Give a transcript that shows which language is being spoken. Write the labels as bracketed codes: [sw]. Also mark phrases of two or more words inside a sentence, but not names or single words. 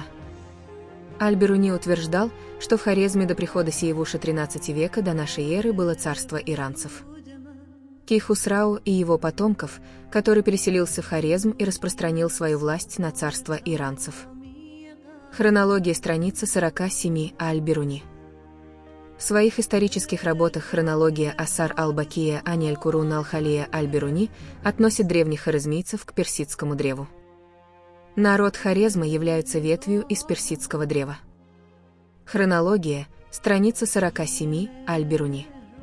[ru] Аль-Бируни утверждал, что в Хорезме до прихода Сиевуша XIII века до нашей эры было царство иранцев. Кихусрау и его потомков, который переселился в Хорезм и распространил свою власть на царство иранцев. Хронология, страница 47, Аль-Бируни. В своих исторических работах хронология Асар аль-Бакия Ани аль-Курун аль-Халия Аль-Бируни относит древних хорезмийцев к персидскому древу. Народ Хорезма является ветвью из персидского древа. Хронология, страница 47, Аль-Бируни.